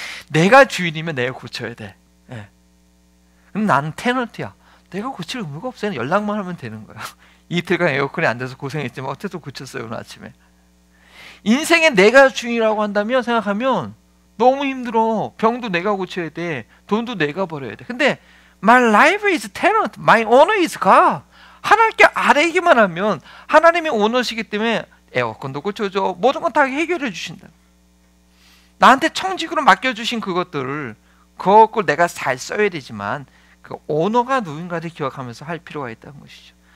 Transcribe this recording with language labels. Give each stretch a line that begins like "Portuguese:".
Korean: 내가 주인이면 내가 고쳐야 돼. 근데 나는 테너트야. 내가 고칠 의무가 없어요. 연락만 하면 되는 거야. 이틀간 에어컨이 안 돼서 고생했지만 어쨌든 고쳤어요, 오늘 아침에. 인생에 내가 주인이라고 한다면, 생각하면 너무 힘들어. 병도 내가 고쳐야 돼. 돈도 내가 벌어야 돼. 근데
English: my life is tenant, my owner is God.
Korean: 하나님께 아뢰기만 하면 하나님이 오너시기 때문에 에어컨도 고쳐줘, 모든 건 다 해결해 주신다. 나한테 청직으로 맡겨주신 그것들을 내가 잘 써야 되지만 그 오너가 누군가를 기억하면서 할 필요가 있다는 것이죠.